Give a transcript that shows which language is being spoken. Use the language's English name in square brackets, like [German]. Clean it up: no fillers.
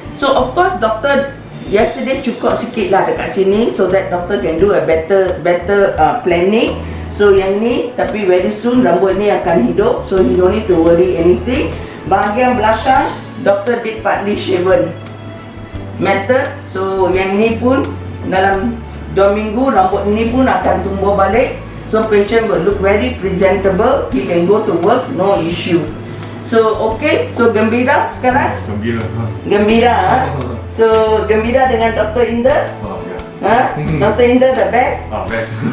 [English] So of course doktor yesterday [Malay] cukup sikit lah dekat sini, [English] so that doctor can do a better planning. [Malay] So yang ni, tapi [English] very soon [Malay] rambut ni akan hidup, [English] so you don't need to worry anything. [Malay] Bahagian belakang, [English] doctor did partly shaven method. [Malay] So yang ni pun dalam 2 minggu rambut ni pun akan tumbuh balik. [English] So patient will look very presentable. He can go to work, no issue. [Malay] So okay, so gembira sekarang? Gembira. Gembira, So gembira dengan Dr. Inder? [English] Dr. Inder the best? [Malay] Best.